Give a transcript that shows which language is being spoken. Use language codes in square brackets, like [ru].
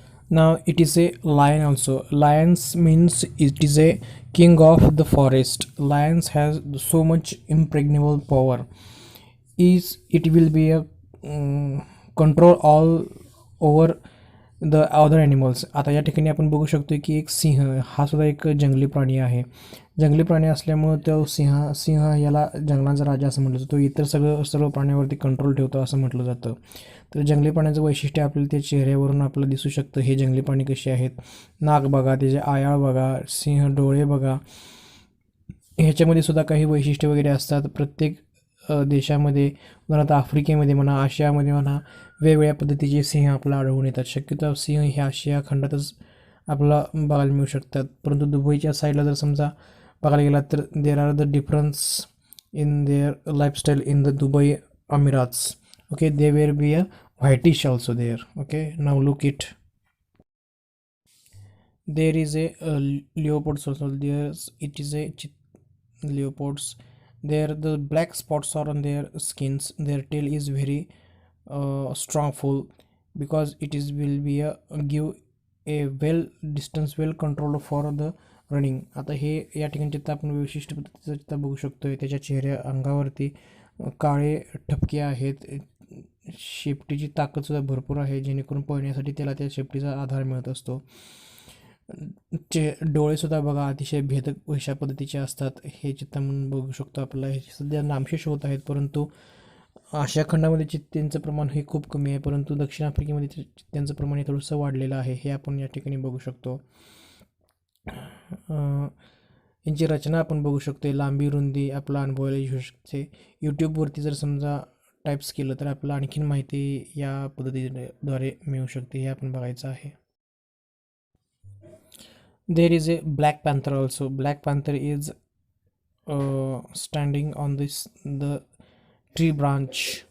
[en] Now it is a lion also. Lions means it is a king of the forest. Lions has so much impregnable power, is it will be a control all over the other animals. [mr] आता या ठिकाणी आपण बघू शकतो की एक सिंह, हा सुद्धा एक जंगली प्राणी आहे. जंगली प्राणी असल्यामुळं तो सिंह याला जंगलाचा राजा असं म्हटलं जातं. तो इतर सर्व प्राण्यांवरती कंट्रोल ठेवतो असं म्हटलं जातं. तर जंगली प्राण्याचं वैशिष्ट्य आपल्याला त्या चेहऱ्यावरून आपल्याला दिसू शकतं. हे जंगली प्राणी कसे आहेत, नाक बघा, त्याचे आयाळ बघा, सिंह डोळे बघा, ह्याच्यामध्ये सुद्धा काही वैशिष्ट्य वगैरे असतात. प्रत्येक देशामध्ये, उदाहरणार्थ आफ्रिकेमध्ये म्हणा, आशियामध्ये म्हणा, वेगवेगळ्या पद्धतीचे सिंह आपल्याला आढळून येतात. शक्यतो सिंह हे आशिया खंडातच आपल्याला बघायला मिळू शकतात. परंतु दुबईच्या साईडला जर समजा बघायला गेला तर [en] There are the difference in their lifestyle in the Dubai Emirates. Okay, they were be a whitish also there. Okay, now look it. There is a leopards also. It is a leopards. There the black spots are on their skins. Their tail is very strongful, because it is will be a give a well distance, well controlled for the running. [mr] आता हे या ठिकाणी चित्र आपण विशिष्ट पद्धतीचं चित्र बघू शकतोय. त्याच्या चेहऱ्या अंगावरती काळे ठपके आहेत. शेपटीची ताकदसुद्धा भरपूर आहे, जेणेकरून पळण्यासाठी त्याला त्या शेपटीचा आधार मिळत असतो. डोळेसुद्धा बघा अतिशय भेदक अशा पद्धतीचे असतात. हे चित्र म्हणून बघू शकतो. आपल्याला हे सध्या नामशेष होत आहेत, परंतु आशिया खंडामध्ये चित्त्यांचं प्रमाण हे खूप कमी आहे, परंतु दक्षिण आफ्रिकेमध्ये चित्त्यांचं प्रमाण हे थोडंसं वाढलेलं आहे. हे आपण या ठिकाणी बघू शकतो. यांची रचना आपण बघू शकतो. लांबी रुंदी आपला अनुभवायला येऊ शकते. यूट्यूबवरती जर समजा टाईप्स केलं तर आपल्याला आणखीन माहिती या पद्धतीद्वारे मिळू शकते. हे आपण बघायचं आहे. [en] There is a black panther also. Black panther is standing on the tree branch.